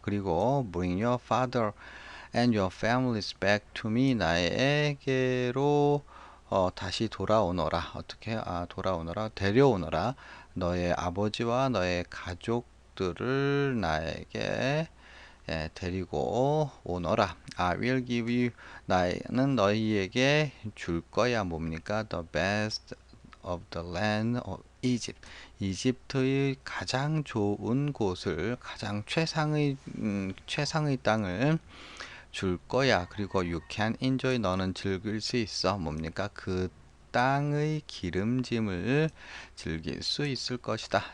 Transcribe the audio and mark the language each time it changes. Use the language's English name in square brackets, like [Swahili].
[Korean] 그리고 [English] bring your father and your families back to me [Korean] 나에게로 다시 돌아오너라. 어떻게? 돌아오너라. 데려오너라. 너의 아버지와 너의 가족 가족들을 나에게 데리고 오너라. [English] I will give you, [Korean] 나는 너희에게 줄 거야. 뭡니까? [English] The best of the land of Egypt. [Korean] 이집트의 가장 좋은 곳을, 가장 최상의 땅을 줄 거야. 그리고 [English] you can enjoy, [Korean] 너는 즐길 수 있어. 뭡니까? 그 땅의 기름짐을 즐길 수 있을 것이다.